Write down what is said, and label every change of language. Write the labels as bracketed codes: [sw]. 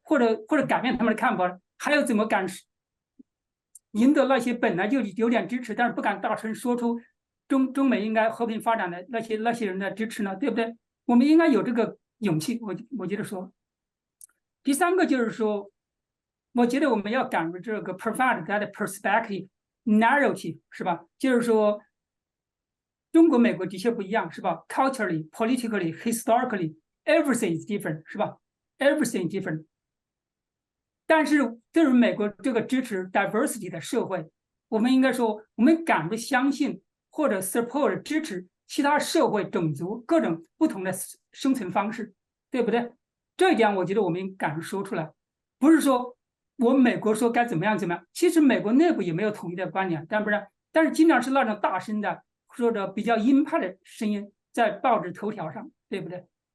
[zh] 或者改变他们的看法，还有怎么敢赢得那些本来就有点支持，但是不敢大声说出中美应该和平发展的那些人的支持呢，对不对？我们应该有这个勇气。我觉得说，第三个就是说，我觉得我们要敢于这个 [en] provide that perspective narrative， [zh] 是吧？就是说，中国美国的确不一样，是吧 ？ [en] Culturally, politically, historically, everything is different， [zh] 是吧 ？ [en] Everything is different。 [zh] 但是对于美国这个支持 diversity 的社会，我们应该说，我们敢于相信或者 support 支持其他社会、种族各种不同的生存方式，对不对？这一点我觉得我们敢于说出来，不是说我美国说该怎么样，其实美国内部也没有统一的观点，但是经常是那种大声的说着比较鹰派的声音在报纸头条上，对不对？